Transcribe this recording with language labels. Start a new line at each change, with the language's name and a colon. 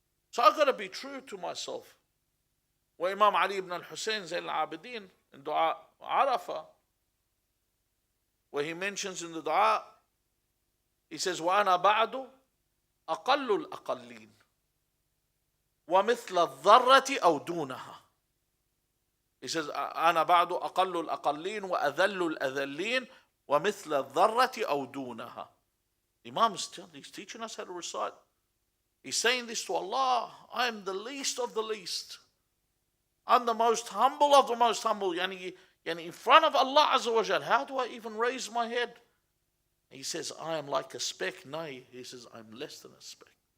English: So I've got to be true to myself. Where Imam Ali ibn al-Hussein Zayn al-Abidin in Dua Arafah, where he mentions in the dua, he says,
Arabic: وَأَنَا بَعْدُ أَقَلُّ الْأَقَلِّينَ وَمِثْلَ الذَّرَّةِ أَوْ دُونَهَا. He says, أَنَا بَعْدُ أَقَلُّ الْأَقَلِّينَ وَأَذَلُّ الْأَذَلِّينَ وَمِثْلَ الذَّرَّةِ أَوْ دُونَهَا.
English: Imam is he's teaching us how to recite. He's saying this to Allah, I am the least of the least. I'm the most humble of the most humble. Yani in front of Allah Azza wa Jal, how do I even raise my head? He says, I am like a speck. No, he says, I'm less than a speck.